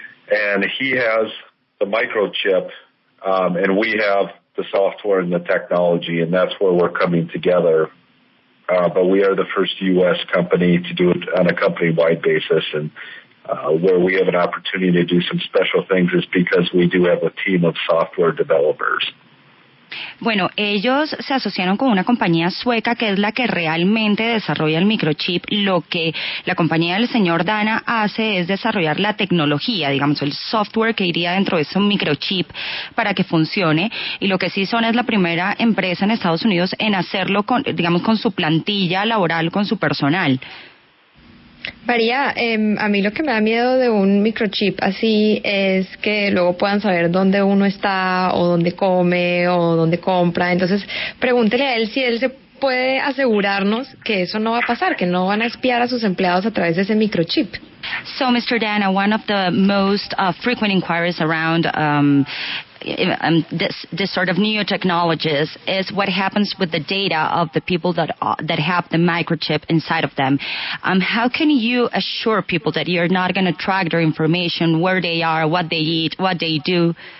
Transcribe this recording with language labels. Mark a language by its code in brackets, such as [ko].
[en] And he has the microchip, and we have the software and the technology, and that's where we're coming together. But we are the first U.S. company to do it on a company-wide basis, and where we have an opportunity to do some special things is because we do have a team of software developers. [es] Bueno, ellos se asociaron con una compañía sueca que es la que realmente desarrolla el microchip. Lo que la compañía del señor Dana hace es desarrollar la tecnología, digamos, el software que iría dentro de ese microchip para que funcione. Y lo que sí son es la primera empresa en Estados Unidos en hacerlo con, digamos, con su plantilla laboral, con su personal. María, a mí lo que me da miedo de un microchip así es que luego puedan saber dónde uno está o dónde come o dónde compra. Entonces, pregúntele a él si él se puede asegurarnos que eso no va a pasar, que no van a espiar a sus empleados a través de ese microchip. [en] So, Mr. Dana, one of the most frequent inquiries around this sort of new technologies is what happens with the data of the people that have the microchip inside of them. How can you assure people that you're not going to track their information, where they are, what they eat, what they do?